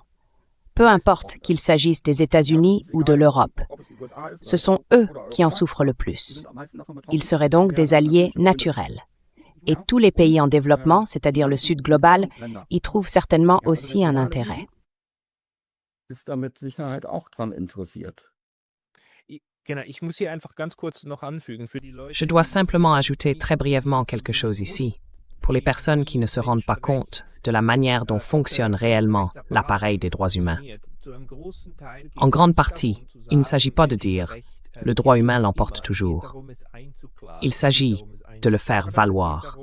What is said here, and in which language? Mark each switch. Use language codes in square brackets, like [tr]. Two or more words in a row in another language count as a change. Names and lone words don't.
[fr] Peu importe qu'il s'agisse des États-Unis ou de l'Europe. Ce sont eux qui en souffrent le plus. Ils seraient donc des alliés naturels. Et tous les pays en développement, c'est-à-dire le Sud global, y trouvent certainement aussi un intérêt. [de] ist da mit Sicherheit auch dran interessiert. Genau, ich muss hier einfach ganz kurz noch anfügen für die Leute. [fr] Je dois simplement ajouter très brièvement quelque chose ici. Pour les personnes qui ne se rendent pas compte de la manière dont fonctionne réellement l'appareil des droits humains. En grande partie, il ne s'agit pas de dire « le droit humain l'emporte toujours ». Il s'agit de le faire valoir.